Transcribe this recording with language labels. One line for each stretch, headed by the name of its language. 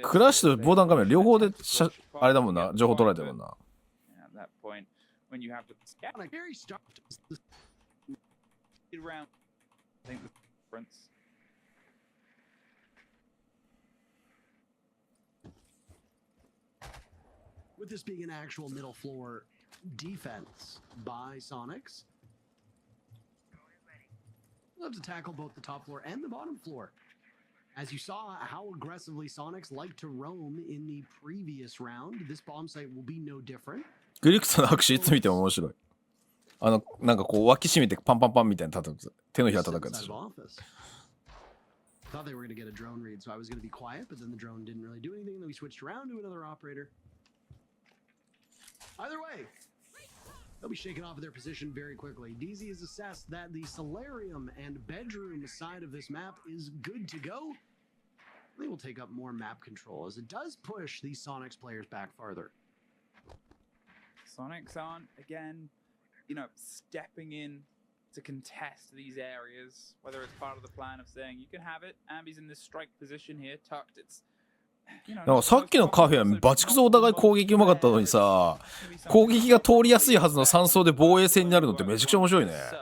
Japanese: クラッシュと防弾カメラ両方であれだもんな。情報取られてるもんな。
English: At that point, when you have the very stuck around, I think the with this being an actual middle floor defense by Sonics, we'll have to tackle both the top floor and the bottom floor. As you saw how aggressively Sonics like to roam in the previous round, this bomb site will be no different.
Japanese: グリクさんの握手いつ見ても面白い。なんかこう脇締めてパンパンパンみたいな叩く。手のひら叩くやつでしょ。
English: Thought they were going to get a drone read, so I was going to be quiet, but then the drone didn't really do anything. Then we switched around to another operator. Either way, they'll be shaken off of their position very quickly. DZ has assessed that the solarium and bedroom side of this map is good to go. They will take up more map control, as it does push these Sonics players back farther. Sonics aren't, again, stepping in to contest these areas, whether it's part of the plan of saying you can have it. Ambi's in this strike position here, tucked. It's
Japanese: なんかさっきのカフェはバチクソお互い攻撃うまかったのにさ、攻撃が通りやすいはずの3層で防衛戦になるのってめちゃくちゃ面白いね。